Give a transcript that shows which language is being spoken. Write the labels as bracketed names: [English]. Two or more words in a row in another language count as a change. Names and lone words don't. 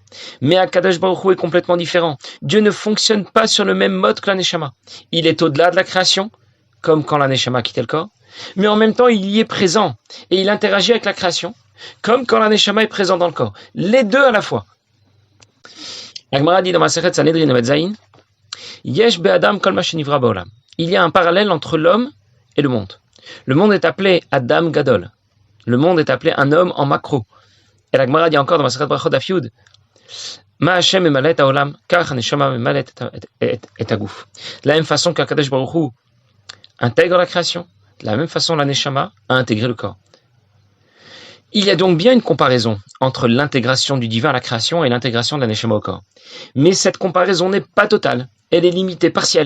[French] Mais [Hebrew] הקדוש ברוך הוא [French] est complètement différent. Dieu ne fonctionne pas sur le même mode que la Neshama. Il est au-delà de la création, comme quand la Neshama quittait le corps, mais en même temps il y est présent et il interagit avec la création, comme quand la Neshama est présente dans le corps. Les deux à la fois. La Gemara dit dans [Hebrew] מסכת סנהדרין עמוד ז׳, יש באדם כל מה שנברא בעולם. [French] Il y a un parallèle entre l'homme et le monde. Le monde est appelé [Hebrew] אדם גדול. [French] Le monde est appelé un homme en macro. Et la Gemara dit encore dans [Hebrew] מסכת ברכות דף י׳, מה השם ממלא העולם, כך הנשמה ממלאה את הגוף. [French] De la même façon qu' [Hebrew] הקדוש ברוך הוא [French] intègre la création, de la même façon la Neshama a intégré le corps. Il y a donc bien une comparaison entre l'intégration du divin à la création et l'intégration de la Neshama au corps. Mais cette comparaison n'est pas totale, elle est limitée, partielle.